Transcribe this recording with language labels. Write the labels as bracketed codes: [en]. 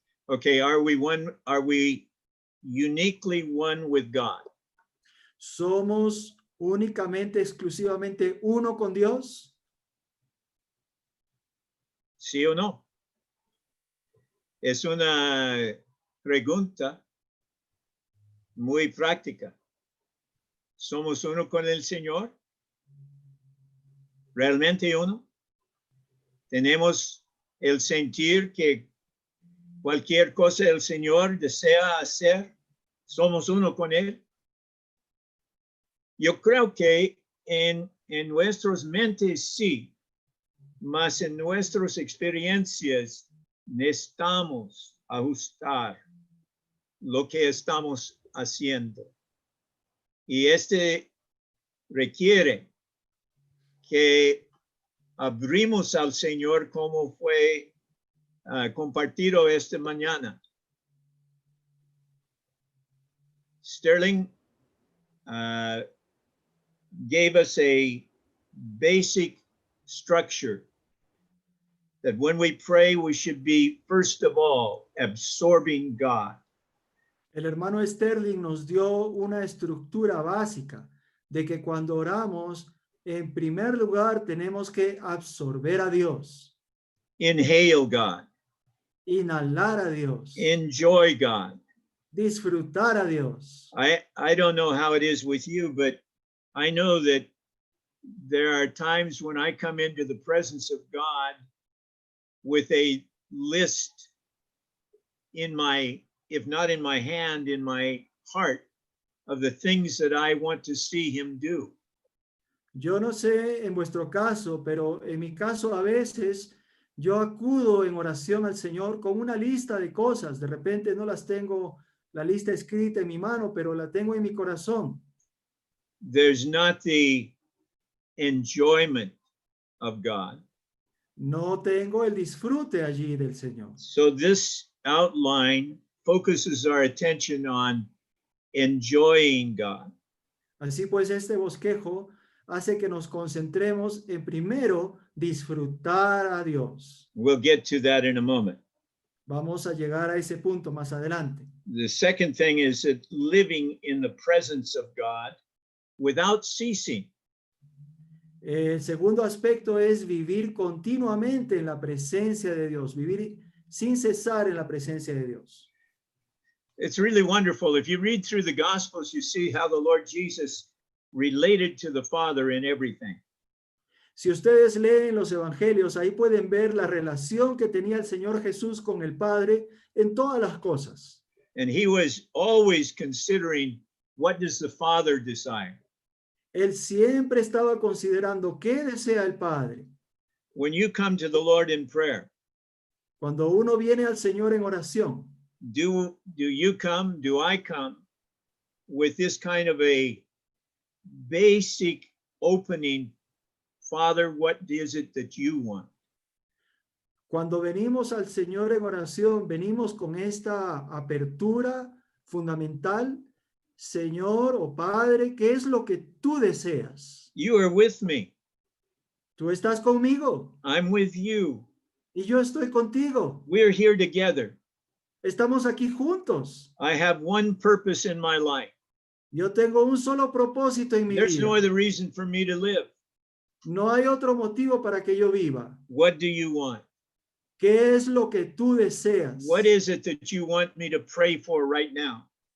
[en] Okay, are we uniquely one with God? [es] ¿Somos únicamente, exclusivamente uno con Dios? ¿Sí o no? Es una pregunta muy práctica. ¿Somos uno con el Señor? ¿Realmente uno? ¿Tenemos el sentir que cualquier cosa el Señor desea hacer, somos uno con Él? Yo creo que en nuestras mentes sí, mas en nuestras experiencias necesitamos ajustar lo que estamos haciendo. Y requiere que abrimos al Señor como fue compartido esta mañana. [en] Sterling gave us a basic structure that when we pray, we should be, first of all, absorbing God. [es] El hermano Sterling nos dio una estructura básica de que cuando oramos, en primer lugar, tenemos que absorber a Dios, [en] Inhale God. [es] inhalar a Dios, [en] Enjoy God. [es] disfrutar a Dios. [en] I don't know how it is with you, but I know that there are times when I come into the presence of God with a list in my, if not in my hand, in my heart, of the things that I want to see him do. [es] Yo no sé en vuestro caso, pero en mi caso a veces yo acudo en oración al Señor con una lista de cosas. De repente no las tengo la lista escrita en mi mano, pero la tengo en mi corazón. [en] There's not the enjoyment of God. [es] No tengo el disfrute allí del Señor. [en] So this outline focuses our attention on enjoying God. [es] Así pues, este bosquejo hace que nos concentremos en primero disfrutar a Dios. [en] We'll get to that in a moment. [es] Vamos a llegar a ese punto más adelante. [en] The second thing is that living in the presence of God without ceasing. [es] El segundo aspecto es vivir continuamente en la presencia de Dios, vivir sin cesar en la presencia de Dios. [en] It's really wonderful. If you read through the Gospels, you see how the Lord Jesus related to the Father in everything. [es] Si ustedes leen los evangelios, ahí pueden ver la relación que tenía el Señor Jesús con el Padre en todas las cosas. [en] And he was always considering, what does the Father desire? [es] Él siempre estaba considerando qué desea el Padre. [en] When you come to the Lord in prayer, [es] Cuando uno viene al Señor en oración, [en] do I come with this kind of a basic opening? Father, what is it that you want? [es] cuando venimos al Señor en oración, venimos con esta apertura fundamental. Señor o Padre, ¿qué es lo que tú deseas? [en] You are with me. [es] Tú estás conmigo [en] I'm with you. [es] y yo estoy contigo. [en] We're here together. [es] Estamos aquí juntos. [en] I have one purpose in my life. [es] Yo tengo un solo propósito en mi [en] There's no [es] vida. [en] other reason for me to live. [es] No hay otro motivo para que yo viva. [en] What do you want? [es] ¿Qué es lo que tú deseas? [en] What is it that you want me to pray for right now?